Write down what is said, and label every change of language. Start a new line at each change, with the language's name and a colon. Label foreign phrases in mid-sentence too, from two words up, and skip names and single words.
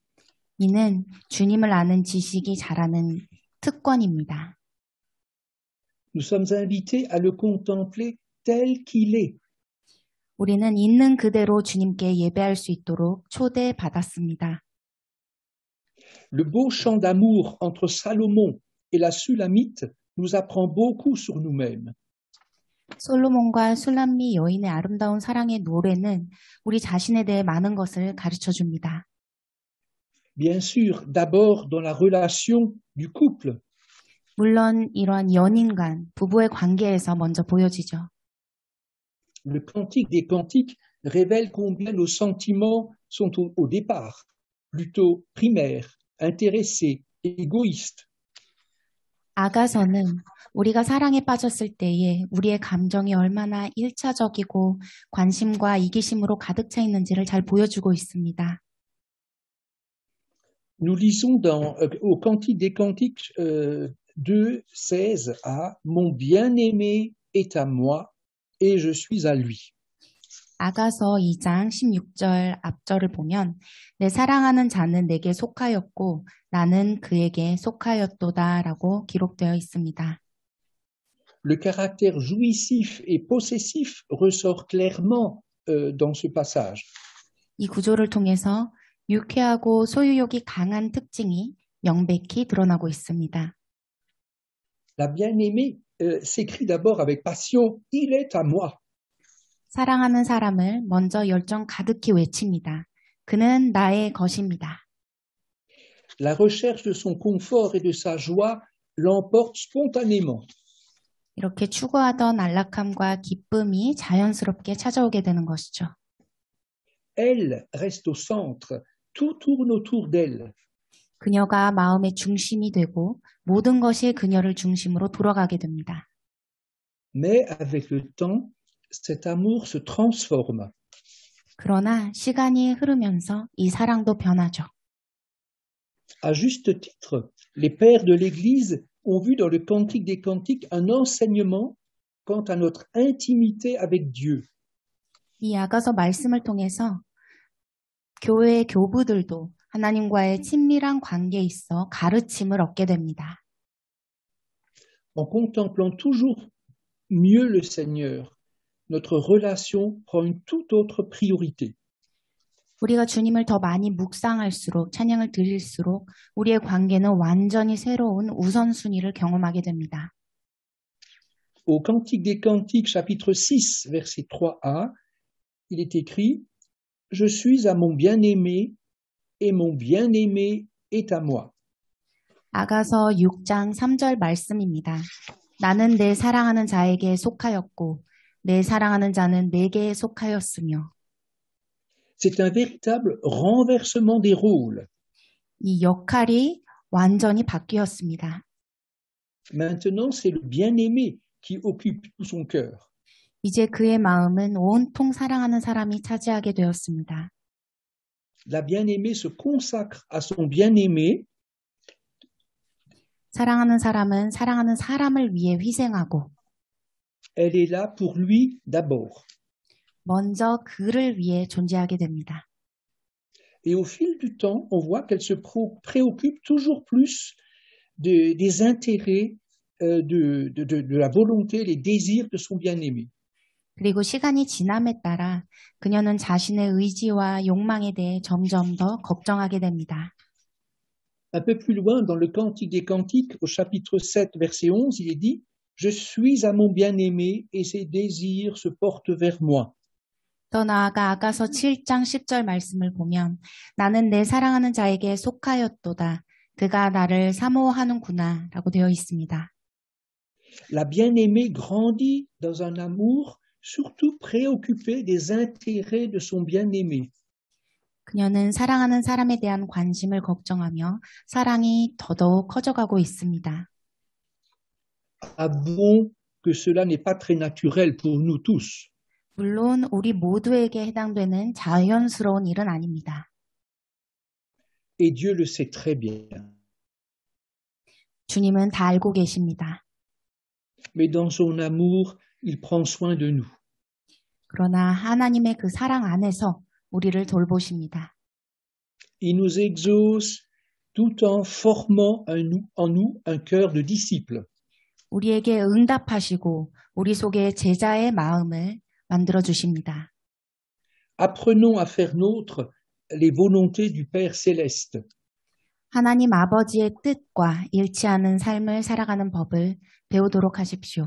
Korean: 이는 주님을 아는 지식이 자라는 특권입니다.
French: Nous sommes invités à le contempler tel qu'il est.
Korean: 우리는 있는 그대로 주님께 예배할 수 있도록 초대받았습니다.
French: Le beau chant d'amour entre Salomon et la Sulamite nous apprend beaucoup sur nous-mêmes.
Korean: 솔로몬과 술람미 여인의 아름다운 사랑의 노래는 우리 자신에 대해 많은 것을 가르쳐 줍니다.
French: Bien sûr, d'abord dans la relation du couple.
Korean: 물론 이러한 연인 간 부부의 관계에서 먼저 보여지죠.
French: Le cantique des cantiques révèle combien nos sentiments sont au départ plutôt primaires, intéressés, égoïstes.
Korean: 아가서는 우리가 사랑에 빠졌을 때에 우리의 감정이 얼마나 일차적이고 관심과 이기심으로 가득 차 있는지를 잘 보여주고 있습니다.
French: Nous lisons au Cantique des Cantiques 2:16 Mon bien-aimé est à moi et je suis à lui.
Korean: 아가서 2장 16절 앞절을 보면 내 사랑하는 자는 내게 속하였고 나는 그에게 속하였도다라고 기록되어 있습니다.
French: Le caractère jouissif et possessif ressort clairement dans ce passage.
Korean: 이 구조를 통해서 유쾌하고 소유욕이 강한 특징이 명백히 드러나고 있습니다.
French: La bien-aimée s'écrie d'abord avec passion, il est à moi.
Korean: 사랑하는 사람을 먼저 열정 가득히 외칩니다. 그는 나의 것입니다.
French: La recherche de son confort et de sa joie l'emporte spontanément.
Korean: 이렇게 추구하던 안락함과 기쁨이 자연스럽게 찾아오게 되는 것이죠.
French: Elle reste au centre, tout tourne autour d'elle.
Korean: 그녀가 마음의 중심이 되고 모든 것이 그녀를 중심으로 돌아가게 됩니다.
French: Mais avec le temps, cet amour se transforme.
Korean: 그러나 시간이 흐르면서 이 사랑도 변하죠.
French: À juste titre, les pères de l'Église ont vu dans le Cantique des Cantiques un enseignement quant à notre intimité avec Dieu.
Korean: 이 아가서 말씀을 통해서 교회의 교부들도 하나님과의 친밀한 관계에 있어 가르침을 얻게 됩니다.
French: En contemplant toujours mieux le Seigneur, notre relation prend une toute autre priorité.
Korean: 우리가 주님을 더 많이 묵상할수록, 찬양을 드릴수록 우리의 관계는 완전히 새로운 우선순위를 경험하게 됩니다.
French: Au Cantique des Cantiques, chapitre 6, verset 3a, il est écrit « Je suis à mon bien-aimé et mon bien-aimé est à moi. »
Korean: 아가서 6장 3절 말씀입니다. 나는 내 사랑하는 자에게 속하였고 내 사랑하는 자는 내게 속하였으며.
French: C'est un véritable renversement des rôles.
Korean: 이 역할이 완전히 바뀌었습니다.
French: Maintenant, c'est le bien-aimé qui occupe tout son cœur.
Korean: 이제 그의 마음은 온통 사랑하는 사람이 차지하게 되었습니다.
French: La bien-aimée se consacre à son bien-aimé.
Korean: 사랑하는 사람은 사랑하는 사람을 위해 희생하고
French: Elle est là pour lui d'abord.
Korean: 먼저 그를 위해 존재하게 됩니다.
French: Et au fil du temps, on voit qu'elle se préoccupe toujours plus des intérêts, de la volonté, les désirs de son bien-aimé.
Korean: 그리고 시간이 지남에 따라 그녀는 자신의 의지와 욕망에 대해 점점 더 걱정하게 됩니다.
French: Un peu plus loin, dans le Cantique des Cantiques, au chapitre 7, verset 11, il est dit « Je suis à mon bien-aimé et ses désirs se portent vers moi. »
Korean: 더 나아가 아가서 7장 10절 말씀을 보면 나는 내 사랑하는 자에게 속하였도다. 그가 나를 사모하는구나 라고 되어 있습니다.
French: La bien-aimée grandit dans un amour surtout préoccupé des intérêts de son bien-aimé.
Korean: 그녀는 사랑하는 사람에 대한 관심을 걱정하며 사랑이 더더욱 커져가고 있습니다.
French: Avouons que cela n'est pas très naturel pour nous tous.
Korean: 물론 우리 모두에게 해당되는 자연스러운 일은 아닙니다.
French: Et Dieu le sait très bien.
Korean: 주님은 다 알고 계십니다.
French: Mais dans son amour, il prend soin de nous.
Korean: 그러나 하나님의 그 사랑 안에서 우리를 돌보십니다.
French: Il nous exauce tout en formant en nous un cœur de disciple.
Korean: 우리에게 응답하시고 우리 속에 제자의 마음을 만들어 주십니다.
French: Apprenons à faire nôtre les volontés du Père céleste.
Korean: 하나님 아버지의 뜻과 일치하는 삶을 살아가는 법을 배우도록 하십시오.